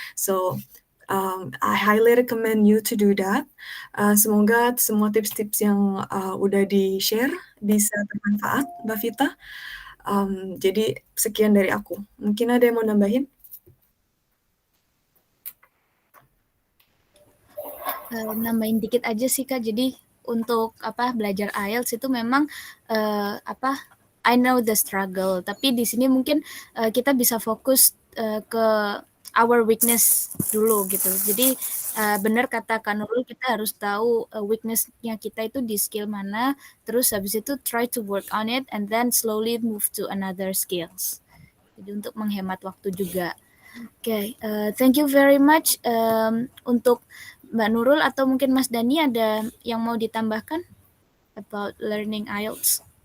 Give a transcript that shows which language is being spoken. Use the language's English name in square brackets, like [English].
[English] So I highly recommend you to do that. [Indonesian] Semoga semua tips-tips yang udah di-share bisa bermanfaat, Mbak Vita. Jadi sekian dari aku. Mungkin ada yang mau nambahin? nambahin dikit aja sih Kak. Jadi untuk belajar IELTS itu memang [English] I know the struggle. [Indonesian] Tapi di sini mungkin kita bisa fokus ke [English] our weakness [Indonesian] dulu gitu. Jadi benar kata Kak Nurul, kita harus tahu weaknessnya kita itu di skill mana. Terus habis itu [English] try to work on it and then slowly move to another skills. [Indonesian] Jadi untuk menghemat waktu juga. Oke, [English] thank you very much [Indonesian] untuk Mbak Nurul atau mungkin Mas Dani ada yang mau ditambahkan [English] about learning IELTS?